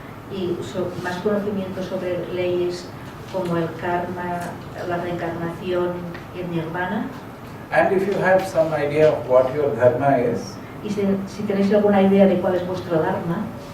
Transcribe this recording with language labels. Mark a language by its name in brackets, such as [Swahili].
[Spanish] y más conocimiento sobre leyes como el karma, la reencarnación y el nirvana, [English] and if you have some idea of what your dharma is, [Spanish] y si tenéis alguna idea de cuál es vuestro dharma,